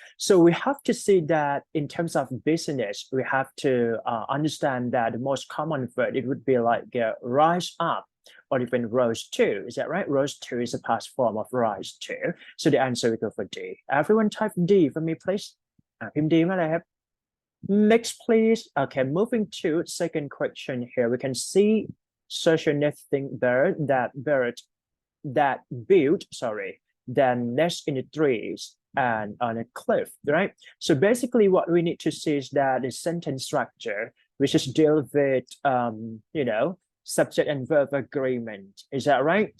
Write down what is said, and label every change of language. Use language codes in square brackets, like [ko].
[en] So we have to see that in terms of business, we have to understand that the most common word, it would be like rise up, or even rose to, is that right? Rose to is a past form of rise to. So the answer will go for D. Everyone type D for me, please. [th] พิมพ์ D มาเลยครับ [en] Next, please. Okay, moving to second question here. We can see social nesting bird that built, then nest in the trees and on a cliff, right? So basically what we need to see is that the sentence structure, which is deal with, you know, subject and verb agreement. Is that right?